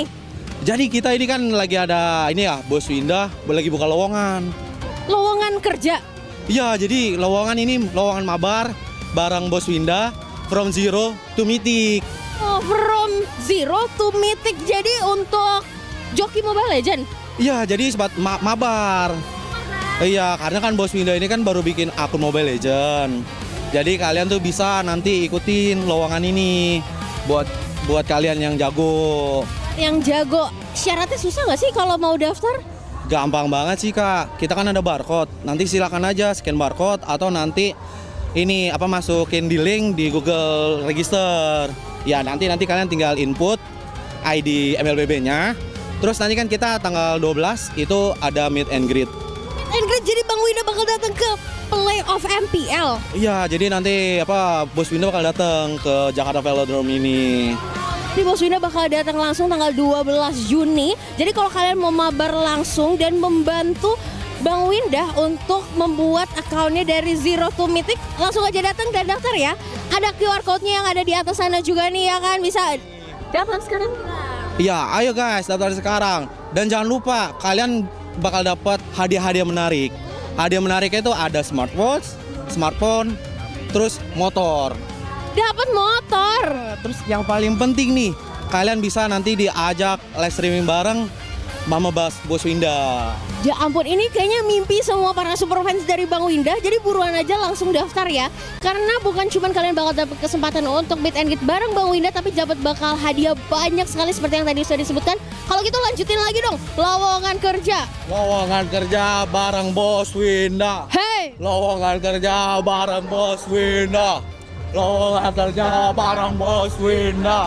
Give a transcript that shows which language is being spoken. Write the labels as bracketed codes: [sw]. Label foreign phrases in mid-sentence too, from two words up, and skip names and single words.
[id] Jadi kita ini kan lagi ada ini ya, Bos Winda lagi buka lowongan. Lowongan kerja? Iya, jadi lowongan ini lowongan mabar bareng Bos Winda [en] from zero to mythic. Oh, from zero to mythic. [id] Jadi untuk joki Mobile Legend? Iya, jadi sempat mabar. Iya, karena kan Bos Winda ini kan baru bikin akun Mobile Legend. Jadi kalian tuh bisa nanti ikutin lowongan ini buat kalian yang jago. Yang jago, syaratnya susah nggak sih kalau mau daftar? Gampang banget sih Kak. Kita kan ada barcode. Nanti silakan aja [en] scan barcode [id] atau nanti ini masukin di link di Google Register. Ya nanti kalian tinggal input ID MLBB-nya. Terus nanti kan kita tanggal 12 itu ada [en] meet and greet. [id] Jadi Bang Winda bakal datang ke playoff MPL. Iya, jadi nanti Bos Winda bakal datang ke Jakarta Velodrome ini. Jadi Bos Winda bakal datang langsung tanggal 12 Juni. Jadi kalau kalian mau mabar langsung dan membantu Bang Winda untuk membuat akunnya dari [en] zero to mythic, [id] langsung aja datang dan daftar ya. Ada [en] QR code- [id] nya yang ada di atas sana juga nih ya kan, bisa daftar sekarang. Iya, ayo guys daftar sekarang. Dan jangan lupa kalian bakal dapat hadiah-hadiah menarik. Hadiah menariknya itu ada smartphone, terus motor. Dapat motor. Terus yang paling penting nih, kalian bisa nanti diajak [en] live streaming [id] bareng Mama Bos Winda. Ya ampun, ini kayaknya mimpi semua para [en] super fans [id] dari Bang Winda. Jadi buruan aja langsung daftar ya. Karena bukan cuma kalian bakal dapat kesempatan untuk [en] meet and greet [id] bareng Bang Winda, tapi dapat bakal hadiah banyak sekali seperti yang tadi sudah disebutkan. Kalau gitu lanjutin lagi dong, lowongan kerja. Lowongan kerja bareng Bos Winda. Hey! Lowongan kerja bareng Bos Winda. Lowongan kerja bareng Bos Winda.